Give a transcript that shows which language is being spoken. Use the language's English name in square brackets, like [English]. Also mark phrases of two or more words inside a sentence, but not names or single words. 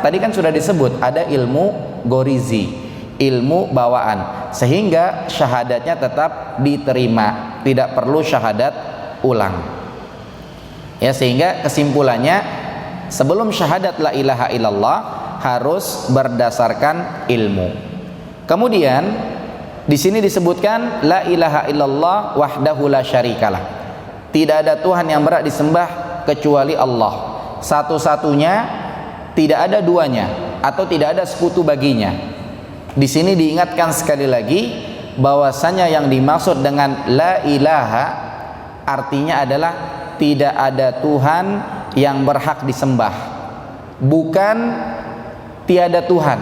[Indonesian] Tadi kan sudah disebut ada ilmu gorizi, ilmu bawaan, sehingga syahadatnya tetap diterima, tidak perlu syahadat ulang. Ya, sehingga kesimpulannya, sebelum syahadat [Arabic] لا إله إلا الله [Indonesian] harus berdasarkan ilmu. Kemudian di sini disebutkan [Arabic] لا إله إلا الله وحده لا شريك له. [Indonesian] Tidak ada Tuhan yang berhak disembah kecuali Allah. Satu-satunya, tidak ada duanya atau tidak ada sekutu baginya. Di sini diingatkan sekali lagi bahwasanya yang dimaksud dengan [Arabic] لا إله [Indonesian] artinya adalah tidak ada Tuhan yang berhak disembah, bukan tiada Tuhan.